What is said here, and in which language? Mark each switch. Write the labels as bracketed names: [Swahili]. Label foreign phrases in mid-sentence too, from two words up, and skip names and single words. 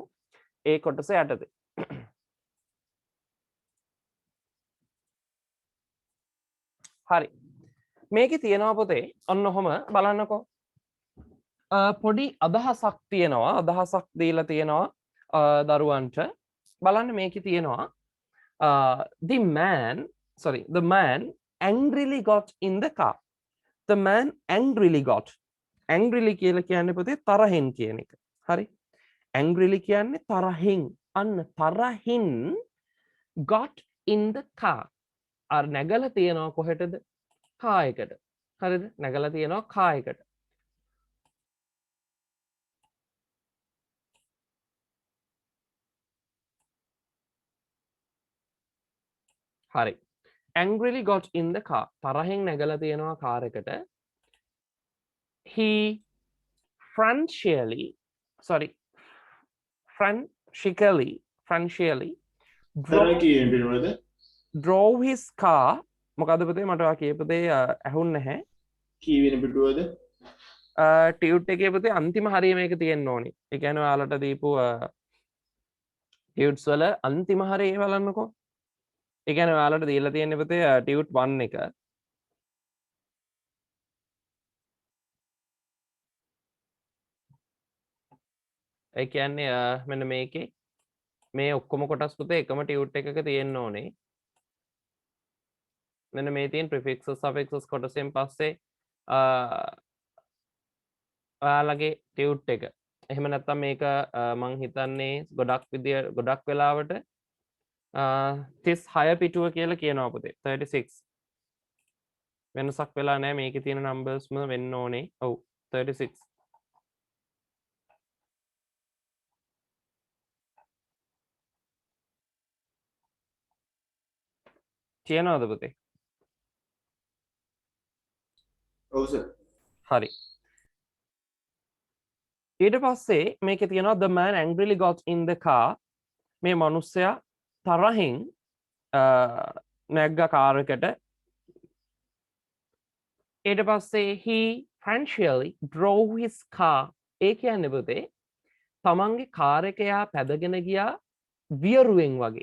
[Sinhala] ඒ කොටස යටතේ. හරි. මේකේ තියෙනවා පොතේ ඔන්න ඔහම බලන්නකෝ. පොඩි අදහසක් තියෙනවා අදහසක් දීලා තියෙනවා දරුවන්ට බලන්න මේකේ තියෙනවා [English] the man angrily got in the car. The man angrily got. [Sinhala] angrily කියලා කියන්නේ පොතේ තරහින් කියන එක. හරි. angrily කියන්නේ තරහින්. අන්න තරහින් [English] got in the car. [Sinhala] අර නැගලා තියෙනවා කොහෙටද? car එකට. හරිද? නැගලා තියෙනවා car එකට. හරි. [English] angrily got in the car. [Sinhala] තරහින් නැගලා තියෙනවා කාර් එකට. [English] He frantically drove his car. [Sinhala] මොකද පුතේ මට ඔයා කියපු දේ ඇහුන්නේ නැහැ. කී වෙන පිටුවද? ටියුට් එකේ පුතේ අන්තිම හරිය මේක තියෙන්න ඕනි. ඒ කියන්නේ ඔයාලට දීපු ටියුට්ස් වල අන්තිම හරිය බලන්නකෝ. ඒ කියන්නේ ඔයාලට දීලා තියෙන්නේ පුතේ ටියුට් 1 එක. ඒ කියන්නේ මෙන්න මේකේ මේ ඔක්කොම කොටස් පුතේ එකම ටියුට් එකක තියෙන්න ඕනේ. මෙන්න මේ තියෙන [English] prefixes suffixes [Sinhala] කොටසෙන් පස්සේ ඔයාලගේ ටියුට් එක. එහෙම නැත්නම් මේක මං හිතන්නේ ගොඩක් වෙලාවට 36 පිටුව කියලා කියනවා පුතේ 36. වෙනසක් වෙලා නැහැ මේකේ තියෙන නම්බර්ස්ම වෙන්න ඕනේ. ඔව් 36. කියනවාද පුතේ? ඔව් සර්. හරි. ඊට පස්සේ මේකේ තියෙනවා [English] the man angrily got in the car. [Sinhala] මේ මිනිස්සයා තරහින් නැග්ග කාර් එකට. ඊට පස්සේ [English] he frantically drove his car. [Sinhala] ඒ කියන්නේ පුතේ තමන්ගේ කාර් එක යා පැදගෙන ගියා වියරුවෙන් වගේ.